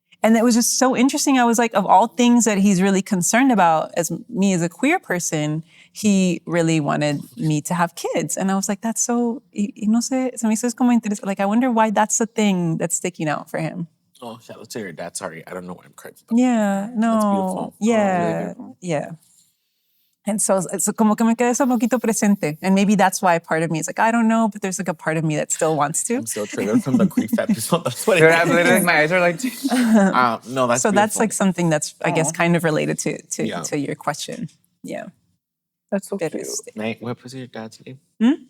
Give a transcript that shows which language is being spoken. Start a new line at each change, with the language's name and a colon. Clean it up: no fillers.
English: And it was just so interesting. I was like, of all things that he's really concerned about as me as a queer person, he really wanted me to have kids. And I was like, that's so,
Spanish: no sé, se me hizo como interesante.
English: Like, I wonder why that's the thing that's sticking out for him. Oh, shout out to your dad. Sorry, I don't know what I'm crying about. Yeah, no. That's beautiful. Yeah, really beautiful. Yeah. And so
Spanish: como que me quedé eso poquito presente.
English: And maybe that's why part of me is like, I don't know, but there's like a part of me that still wants to. I'm still triggered from the grief episode. That's what I'm literally, my eyes are like... no, that's so beautiful. that's like something that's, I guess, kind of related to your question. Yeah. That's so cute. Nate, what was your dad's name?